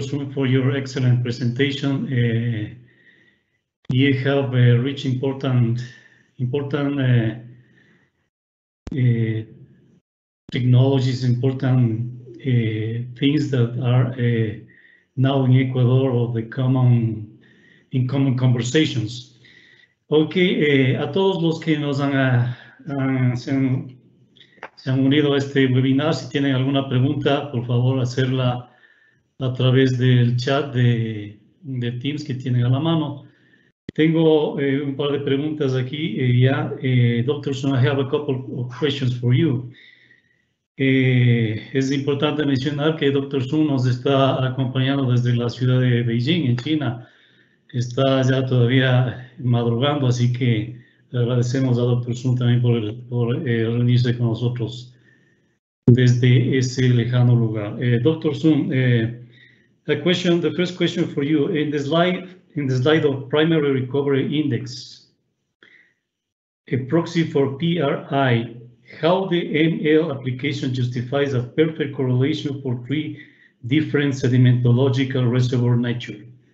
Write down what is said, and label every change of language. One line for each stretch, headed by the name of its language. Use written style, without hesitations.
English: Sun, for your excellent presentation. You have reached important technologies, important things that are now in Ecuador or the common conversations.
Spanish: Okay, a todos los que nos se han unido a este webinar, si tienen alguna pregunta, por favor hacerla a través del chat de Teams que tienen a la mano. Tengo un par de preguntas aquí.
English: Dr. Sun, I have a couple of questions for you.
Spanish: Es importante mencionar que Dr. Sun nos está acompañando desde la ciudad de Beijing, en China. Está ya todavía madrugando, así que le agradecemos a Dr. Sun también por reunirse con nosotros desde ese lejano lugar.
English: Dr. Sun, the first question for you. In the slide of primary recovery index, a proxy for PRI, how the ML application justifies a perfect correlation for 3 different sedimentological reservoir nature.